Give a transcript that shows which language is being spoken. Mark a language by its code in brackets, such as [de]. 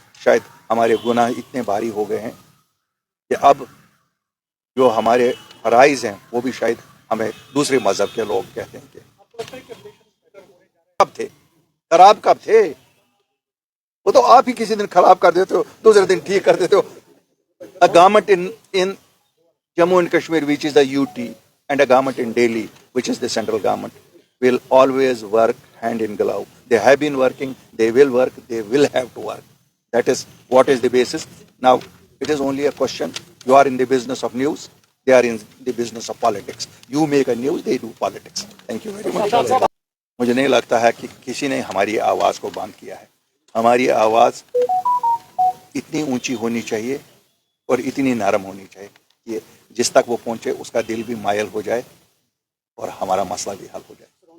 [ur] شاید ہمارے گناہ اتنے بھاری ہو گئے ہیں کہ اب جو ہمارے فرائض ہیں وہ بھی شاید ہمیں دوسرے مذہب کے لوگ کہتے ہیں کہ کب تھے خراب, کب تھے وہ تو آپ ہی کسی دن خراب کر دیتے ہو, دوسرے دن ٹھیک کر دیتے ہو. [en] A government in Jammu and Kashmir, which is the UT, and a government in Delhi, which is the central government, will always work hand in glove. They have been working, they will work, they will have to work. That is what is the basis. Now, it is only a question. You are in the business of news, they are in the business of politics. You make a news, they do politics. Thank you very much. [ur] مجھے نہیں لگتا ہے کہ کسی نے ہماری آواز کو بند کیا ہے. ہماری آواز اتنی اونچی ہونی چاہیے اور اتنی نرم ہونی چاہیے کہ جس تک وہ پہنچے اس کا دل بھی مائل ہو جائے اور ہمارا مسئلہ بھی حل ہو جائے.